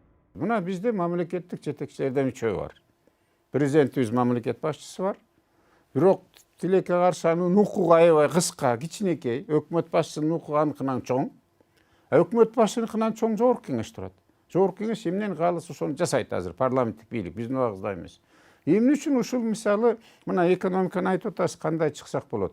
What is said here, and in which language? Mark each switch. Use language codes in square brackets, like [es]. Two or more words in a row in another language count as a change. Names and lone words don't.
[ky] Буна бизде мамлекеттик жетекчилерден үчөө бар. Президентибиз мамлекет башчысы бар. Бирок тилекке каршы анын укугу аябай кыска, кичинекей. Өкмөт башчысынын укугу аныкынан чоң. Өкмөт башчыныкынан чоң жогорку кеңеш турат. Жогорку кеңеш эмнени кааласа ошону жасайт азыр парламенттик бийлик, биздин убагыбызда эмес. Эмне үчүн ушул мисалы мына экономиканы айтып атасыз кандай чыксак болот.